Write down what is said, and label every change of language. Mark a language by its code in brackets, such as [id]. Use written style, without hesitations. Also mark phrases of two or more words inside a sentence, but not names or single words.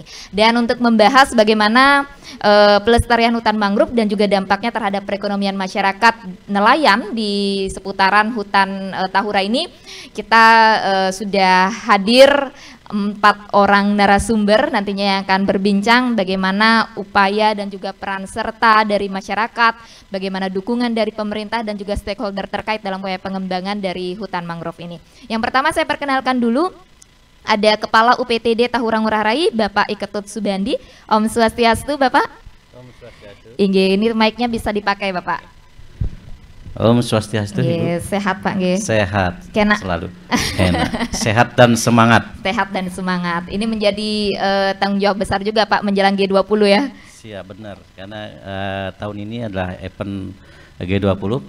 [id] Dan untuk membahas bagaimana pelestarian hutan mangrove dan juga dampaknya terhadap perekonomian masyarakat nelayan di seputaran hutan Tahura ini, kita sudah hadir 4 orang narasumber nantinya yang akan berbincang bagaimana upaya dan juga peran serta dari masyarakat, bagaimana dukungan dari pemerintah dan juga stakeholder terkait dalam upaya pengembangan dari hutan mangrove ini. Yang pertama saya perkenalkan dulu, ada Kepala UPTD Tahura Ngurah Rai, Bapak Iketut Subandi. [ban] Om Swastiastu, Bapak. Om Swastiastu. [id] Ini mic-nya bisa dipakai, Bapak. [ban] Om Swastiastu, Ibu. [id] Sehat Pak, nggih. Sehat. Kena. Selalu. Kena. Sehat dan semangat. Sehat dan semangat. Ini menjadi tanggung jawab besar juga Pak menjelang G20 ya. Siap, benar. Karena tahun ini adalah event G20.